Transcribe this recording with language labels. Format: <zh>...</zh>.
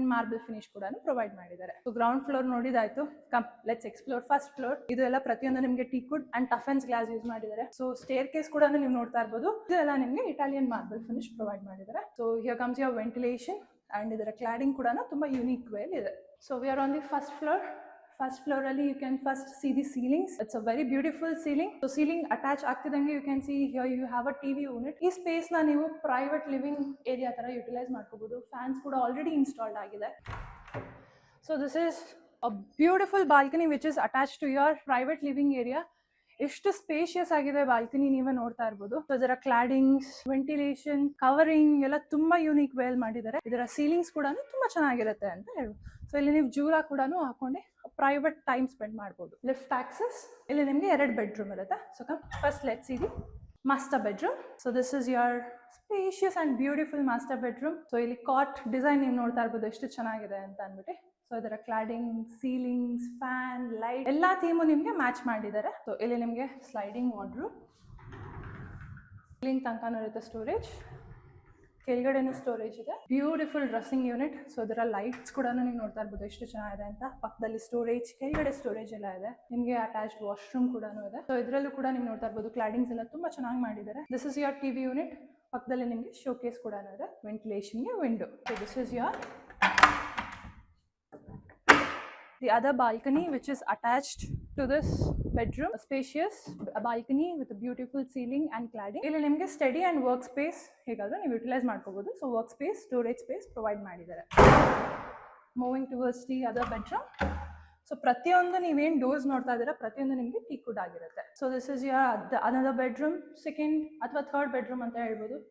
<kn>Marble finish ಕೂಡ provide ಮಾಡಿದ್ದಾರೆ. So ground floor ನೋಡಿದಾಯ್ತು.</kn> <en>Come let's explore first floor.</en> <kn>ಇದು ಎಲ್ಲ ಪ್ರತಿಯೊಂದು ನಿಮಗೆ ಟೀಕ್ವುಡ್ ಅಂಡ್ ಟಫೆನ್ಸ್ ಗ್ಲಾಸ್ ಯೂಸ್ ಮಾಡಿದ್ದಾರೆ. ಸೊ ಸ್ಟೇರ್ ಕೇಸ್ ಕೂಡ ನೀವು ನೋಡ್ತಾ ಇರ್ಬೋದು. ಇದೆಲ್ಲ ನಿಮಗೆ ಇಟಾಲಿಯನ್ ಮಾರ್ಬಲ್ ಫಿನಿಶ್ ಪ್ರೊವೈಡ್ ಮಾಡಿದ್ದಾರೆ.</kn> <en>so here comes your ventilation</en> <kn>and ಇದರ ಕ್ಲಾಡಿಂಗ್ ಕೂಡ ತುಂಬಾ ಯುನೀಕ್ ವೇ ಇದೆ.</kn> <en>So we are on the first floor. First floor ಅಲ್ಲಿ you can first see the ceilings. It's a very beautiful ceiling. So ceiling attach ಆಗ್ತಿದಂಗೆ you can see here you have a TV unit.</en> <kn>ಈ space ನ ನೀವು private living area ತರ utilise ಮಾಡ್ಕೋಬಹುದು. Fans ಕೂಡ already installed ಆಗಿದೆ.</kn> <en>So this is a beautiful balcony which is attached to your private living area.</en> <kn>ಎಷ್ಟು spacious ಆಗಿದೆ balcony, ನೀವೇ ನೋಡ್ತಾ ಇರ್ಬೋದು. ಸೊ ಇದರ ಕ್ಲಾಡಿಂಗ್ಸ್, ವೆಂಟಿಲೇಷನ್, ಕವರಿಂಗ್ ಎಲ್ಲ ತುಂಬಾ ಯೂನಿಕ್ ವೇಲ್ ಮಾಡಿದ್ದಾರೆ. ಇದರ ಸೀಲಿಂಗ್ಸ್ ಕೂಡ ತುಂಬಾ ಚೆನ್ನಾಗಿರುತ್ತೆ ಅಂತ ಹೇಳ್ಬೋದು. ಸೊ ಇಲ್ಲಿ ನೀವು ಜೂರಾ ಕೂಡ ಹಾಕೊಂಡು ಪ್ರೈವೇಟ್ ಟೈಮ್ ಸ್ಪೆಂಡ್ ಮಾಡ್ಬೋದು. Lift access. ಇಲ್ಲಿ ನಿಮಗೆ 2 ಬೆಡ್ರೂಮ್ ಇರುತ್ತೆ.</kn> <en>So first let's see the master bedroom. So this is your spacious and beautiful master bedroom.</en> <kn>So ಇಲ್ಲಿ ಕಾಟ್ ಡಿಸೈನ್ ನೀವು ನೋಡ್ತಾ ಇರ್ಬೋದು ಎಷ್ಟು ಚೆನ್ನಾಗಿದೆ ಅಂತ ಅಂದ್ಬಿಟ್ಟು. ಸೊ ಇದರ ಕ್ಲಾಡಿಂಗ್, ಸೀಲಿಂಗ್ಸ್, ಫ್ಯಾನ್, ಲೈಟ್ ಎಲ್ಲ ಥೀಮು ನಿಮಗೆ ಮ್ಯಾಚ್ ಮಾಡಿದ್ದಾರೆ. ಸೊ ಇಲ್ಲಿ ನಿಮಗೆ ಸ್ಲೈಡಿಂಗ್ ವಾರ್ಡ್ರೋಬ್, ಸೀಲಿಂಗ್ ತನಕನೂ ಇರುತ್ತೆ ಸ್ಟೋರೇಜ್, ಕೆಳಗಡೆನೂ ಸ್ಟೋರೇಜ್ ಇದೆ. Beautiful dressing unit. ಸೊ ಇದರ ಲೈಟ್ಸ್ ಕೂಡ ನೀವು ನೋಡ್ತಾ ಇರ್ಬೋದು ಎಷ್ಟು ಚೆನ್ನಾಗಿದೆ ಅಂತ. ಪಕ್ಕದಲ್ಲಿ ಸ್ಟೋರೇಜ್, ಕೆಳಗಡೆ ಸ್ಟೋರೇಜ್ ಎಲ್ಲ ಇದೆ. ನಿಮಗೆ ಅಟ್ಯಾಚ್ಡ್ ವಾಶ್ರೂಮ್ ಕೂಡ ಇದೆ. ಸೊ ಇದರಲ್ಲೂ ಕೂಡ ನೀವು ನೋಡ್ತಾ ಇರ್ಬೋದು ಕ್ಲಾಡಿಂಗ್ಸ್ ಎಲ್ಲ ತುಂಬಾ ಚೆನ್ನಾಗಿ ಮಾಡಿದ್ದಾರೆ.</kn> <en>This is your TV unit.</en> <kn>ಪಕ್ಕದಲ್ಲಿ ನಿಮಗೆ ಶೋಕೇಸ್ ಕೂಡ ಇದೆ. ವೆಂಟಿಲೇಷನ್ಗೆ window. So this is your</kn> <en>the other balcony which is attached to this bedroom. A spacious balcony with a beautiful ceiling and cladding.</en> <kn>ಇಲ್ಲಿ ನಿಮಗೆ ಸ್ಟಡಿ ಅಂಡ್ ವರ್ಕ್ ಸ್ಪೇಸ್ ಹೇಗಾದ್ರೂ ನೀವು utilise ಮಾಡ್ಕೋಬಹುದು. So work space, storage space provide ಮಾಡಿದ್ದಾರೆ.</kn> <en>Moving towards the other bedroom.</en> <kn>So ಪ್ರತಿಯೊಂದು ನೀವೇನು doors ನೋಡ್ತಾ ಇದ್ದೀರಾ ಪ್ರತಿಯೊಂದು ನಿಮಗೆ ಟೀಕ್ವುಡ್ ಆಗಿರುತ್ತೆ.</kn> <en>so this is your another bedroom, second ಅಥವಾ third bedroom</en> <kn>ಅಂತ ಹೇಳ್ಬೋದು.</kn>